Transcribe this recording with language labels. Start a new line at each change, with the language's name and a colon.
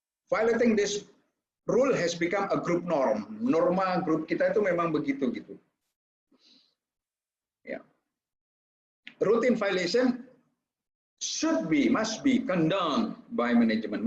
English: Violating this rule has become a group norm.
Indonesian: Norma grup kita itu memang begitu gitu. Ya.
English: Routine violation must be condoned by management.